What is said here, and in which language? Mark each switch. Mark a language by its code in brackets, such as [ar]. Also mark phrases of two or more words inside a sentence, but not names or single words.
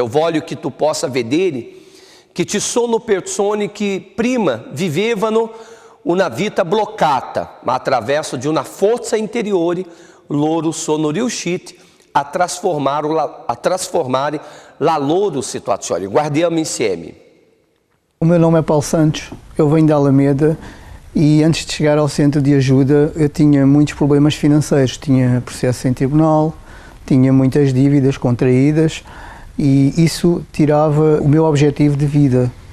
[it] Eu voglio che tu possa vedere che ci sono persone che prima vivevano una vita bloccata, ma attraverso di una forza interiore loro sono riusciti a trasformare la loro situazione. Guardiamo insieme. [pt] O meu nome é Paulo Santos, eu venho da Alameda e antes de chegar ao centro de ajuda eu tinha muitos problemas financeiros, tinha processo em tribunal, tinha muitas dívidas contraídas. E isso tirava o meu objetivo de vida.